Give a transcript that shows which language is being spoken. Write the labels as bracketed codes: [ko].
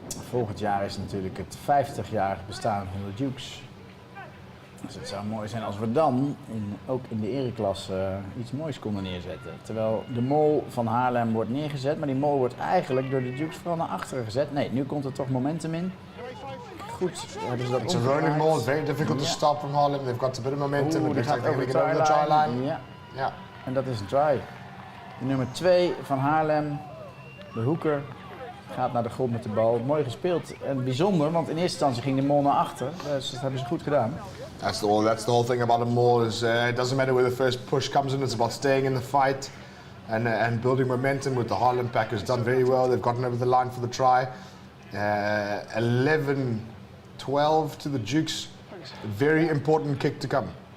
[nl] Volgend jaar is natuurlijk het 50-jarig bestaan van de Dukes. Dus het zou mooi zijn als we dan ook in de ereklasse iets moois konden neerzetten. Terwijl de mol van Haarlem wordt neergezet, maar die mol wordt eigenlijk door de Dukes vooral naar achteren gezet. Nee, nu komt er toch momentum in. Goed, hebben ze dat [en] It's a rolling ball, it's very difficult to stop from Haarlem. They've got a bit of momentum. [nl] Die [en] It looks [nl] gaat [en] like they're [nl] over [en] going to [nl] de [en] get over the try line. [nl] Ja. Ja. En dat is een try. De nummer 2 van Haarlem, de hoeker, gaat naar de grond met de bal. Mooi gespeeld en bijzonder, want in eerste instantie ging de mol naar achter. Dus dat hebben ze goed gedaan. [en] That's the whole thing about a mall is it doesn't matter where the first push comes in, it's about staying in the fight and building momentum. With the Haarlem Packers done very well, they've gotten over the line for the try. 11-12 to the Dukes, a very important kick to come.